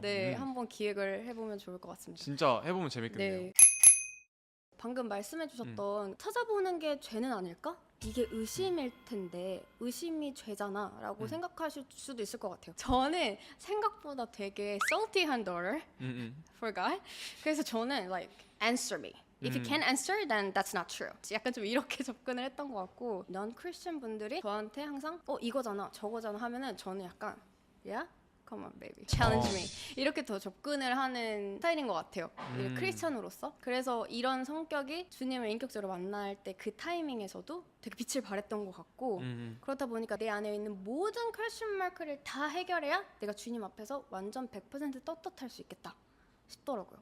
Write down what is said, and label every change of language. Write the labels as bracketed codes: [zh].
[ko] 네, 한번 기획을 해보면 좋을 것 같습니다. 진짜 해보면 재밌겠네요. 네. 방금 말씀해주셨던 찾아보는 게 죄는 아닐까? 이게 의심일 텐데 의심이 죄잖아 라고 생각하실 수도 있을 것 같아요. 저는 생각보다 되게 salty한 [en] daughter for God. [ko] 그래서 저는 [en] like answer me. If you can't answer, then that's not true. [ko] 약간 좀 이렇게 접근을 했던 것 같고 non Christian 분들이 저한테 항상 이거잖아 저거잖아 하면은 저는 약간 yeah? [en] Come on, baby. Challenge me. [ko] 이렇게 더 접근을 하는 스타일인 것 같아요. 크리스찬으로서. 그래서 이런 성격이 주님을 인격적으로 만날 때 그 타이밍에서도 되게 빛을 발했던 것 같고 그렇다 보니까 내 안에 있는 모든 퀘스천 마크를 다 해결해야 내가 주님 앞에서 완전 100% 떳떳할 수 있겠다 싶더라고요.